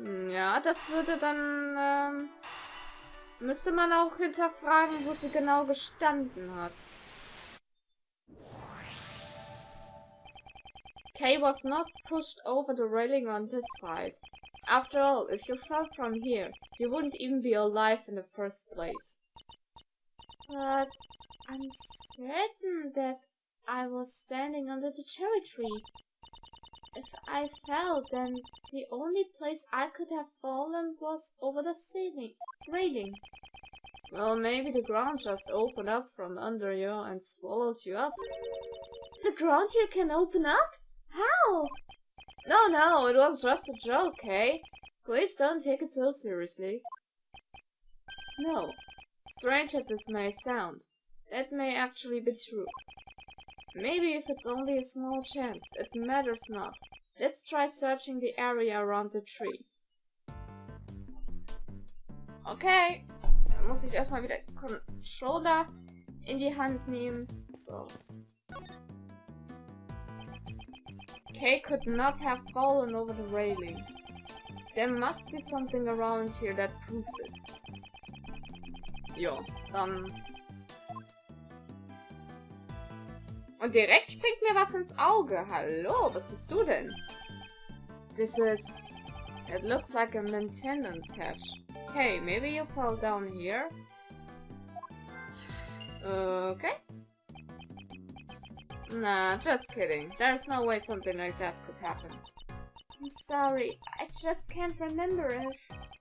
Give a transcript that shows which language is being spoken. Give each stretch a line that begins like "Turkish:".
German: Ja, das würde dann, müsste man auch hinterfragen, wo sie genau gestanden hat.
English: Kay was not pushed over the railing on this side. After all, if you fell from here, you wouldn't even be alive in the first place. But I'm certain that I was standing under the cherry tree. If I fell, then the only place I could have fallen was over the railing. Well, maybe the ground just opened up from under you and swallowed you up. The ground here can open up? How? No, it was just a joke, Kay. Please don't take it so seriously. No, strange as this may sound, that may actually be truth. Maybe if it's only a small chance, it matters not. Let's try searching the area around the tree.
German: Okay, dann muss ich erstmal wieder Controller in die Hand nehmen. So.
English: Kay could not have fallen over the railing. There must be something around here that proves it.
German: Jo, dann... Und direkt springt mir was ins Auge. Hallo, was bist du denn?
English: This is... It looks like a maintenance hatch. Hey, maybe you fell down here? Okay. Nah, just kidding. There's no way something like that could happen. I'm sorry, I just can't remember if...